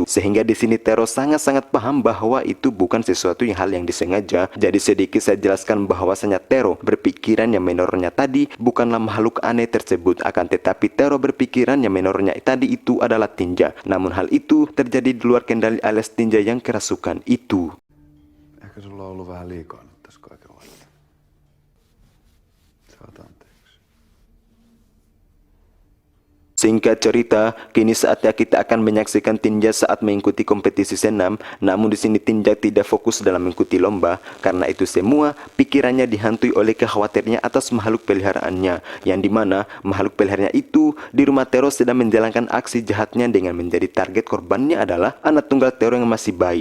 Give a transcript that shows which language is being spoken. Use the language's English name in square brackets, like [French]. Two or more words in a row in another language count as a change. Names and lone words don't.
[Indonesian] Sehingga di sini Tero sangat-sangat paham bahwa itu bukan sesuatu hal yang disengaja. Jadi sedikit saya jelaskan bahwasanya Tero berpikiran yang menornya tadi bukanlah makhluk aneh tersebut, akan tetapi Tero berpikiran yang menornya tadi itu adalah Tinja. Namun hal itu terjadi di luar kendali alias Tinja yang kerasukan itu. [Finnish] Ehkä sulla on ollut vähän liikaa nyt tässä kaikenlaista. Saat anteeksi. [Indonesian] Singkat cerita, kini saatnya kita akan menyaksikan Tinja saat mengikuti kompetisi senam. Namun di sini Tinja tidak fokus dalam mengikuti lomba, karena itu semua pikirannya dihantui oleh kekhawatirannya atas makhluk peliharaannya, yang dimana makhluk peliharaannya itu di rumah Tero sedang menjalankan aksi jahatnya dengan menjadi target korbannya adalah anak tunggal Tero yang masih bayi.